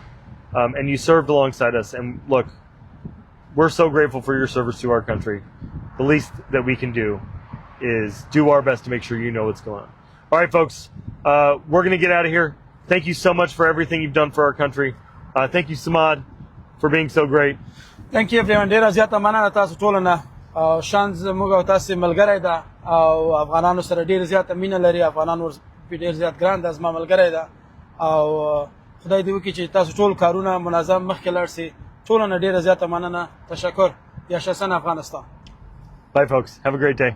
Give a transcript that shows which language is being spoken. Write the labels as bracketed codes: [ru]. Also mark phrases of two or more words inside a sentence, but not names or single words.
[en] And you served alongside us. And look, we're so grateful for your service to our country. The least that we can do is do our best to make sure you know what's going on. All right, folks, we're going to get out of here. Thank you so much for everything you've done for our country. Thank you, Samad, for being so great. Thank you everyone. [ps] ډیره زیاته مننه تاسو ټول نه. شان زموږ او تاسو ملګری ده او افغانانو سره ډیره زیاته مینه لري. افغانان ور ډیر زیات ګران ده، زما ملګری ده او خدای دې وکړي چې تاسو ټول کارونه منظم مخکې لاړ سي. ټول نه ډیره زیاته مننه. تشکر. یا شسن افغانستان. [en] Bye, folks. Have a great day.